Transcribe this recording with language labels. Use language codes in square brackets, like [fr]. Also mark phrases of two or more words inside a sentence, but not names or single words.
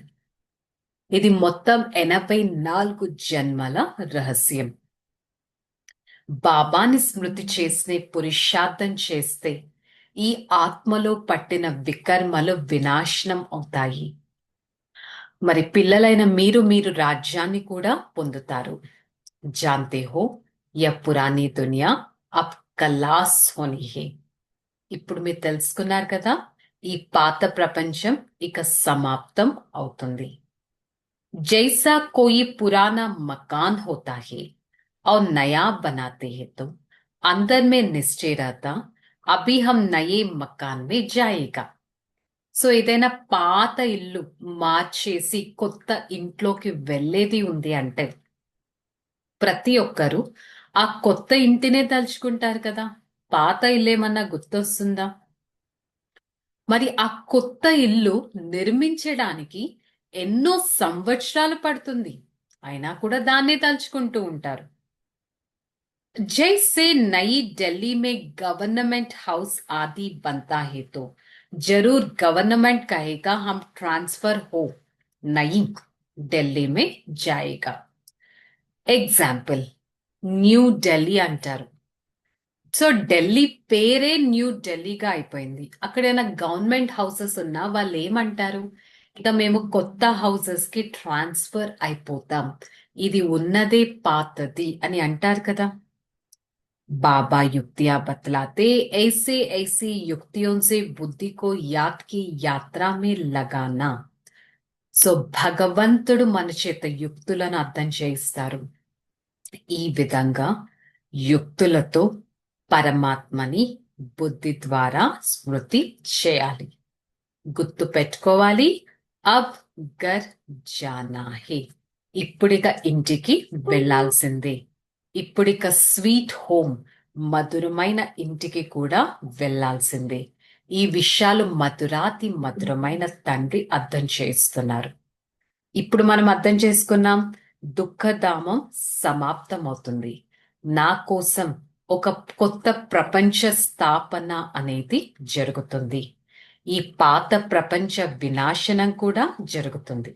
[te] ఇది మొత్తం 84 జన్మల రహస్యం. బాబాని స్మృతి చేసి పురుషార్థం చేస్తే ఈ ఆత్మలో పట్టిన వికర్మలు వినాశనం అవుతాయి. మరి పిల్లలైన మీరు మీరు రాజ్యాన్ని కూడా పొందుతారు. [hi] जानते हो या पुरानी दुनिया अब ख़लास होनी है. [te] ఇప్పుడు మీరు తెలుసుకున్నారు కదా, ఈ పాత ప్రపంచం ఇక సమాప్తం అవుతుంది. [hi] जैसा कोई पुराना मकान होता है और नया बनाते हैं तो अंदर में निश्चय रहता, अभी हम नए मकान में जाएगा. [te] సో ఏదైనా పాత ఇల్లు మార్చేసి కొత్త ఇంట్లోకి వెళ్ళేది ఉంది అంటే ప్రతి ఒక్కరు ఆ కొత్త ఇంటినే తలుచుకుంటారు కదా. పాత ఇల్లు ఏమన్నా గుర్తొస్తుందా? మరి ఆ కొత్త ఇల్లు నిర్మించడానికి ఎన్నో సంవత్సరాలు పడుతుంది, అయినా కూడా దాన్నే తలుచుకుంటూ ఉంటారు. [hi] जैसे नई दिल्ली में [en] government house [hi] आदि बनता है तो जरूर गवर्नमेंट कहेगा हम ट्रांसफर हो, नई दिल्ली में जाएगा. [te] एग्जाम्पल న్యూ ఢిల్లీ అంటారు. సో ఢిల్లీ పేరే న్యూ ఢిల్లీగా అయిపోయింది. అక్కడైనా [en] government houses [te] ఉన్నా వాళ్ళు ఏమంటారు, ఇక మేము కొత్త హౌసెస్ కి ట్రాన్స్ఫర్ అయిపోతాం, ఇది ఉన్నదే పాతది అని అంటారు కదా. [hi] बाबा युक्तियां बतलाते, ऐसे ऐसी युक्तियों से बुद्धि को याद की यात्रा में लगाना. [te] సో భగవంతుడు మన చేత యుక్తులను అర్థం చేయిస్తారు. ఈ విధంగా యుక్తులతో పరమాత్మని బుద్ధి ద్వారా స్మృతి చేయాలి, గుర్తు పెట్టుకోవాలి. [hi] अब घर जाना है, [te] ఇప్పుడిక ఇంటికి వెళ్లాల్సిందే. ఇప్పుడిక [en] sweet home, [te] మధురమైన ఇంటికి కూడా వెళ్లాల్సిందే. ఈ విషయాలు మధురాతి మధురమైన తండ్రి అర్థం చేస్తున్నారు. ఇప్పుడు మనం అర్థం చేసుకున్నాం, దుఃఖధామం సమాప్తమవుతుంది, నా కోసం ఒక కొత్త ప్రపంచ స్థాపన అనేది జరుగుతుంది, ఈ పాత ప్రపంచ వినాశనం కూడా జరుగుతుంది.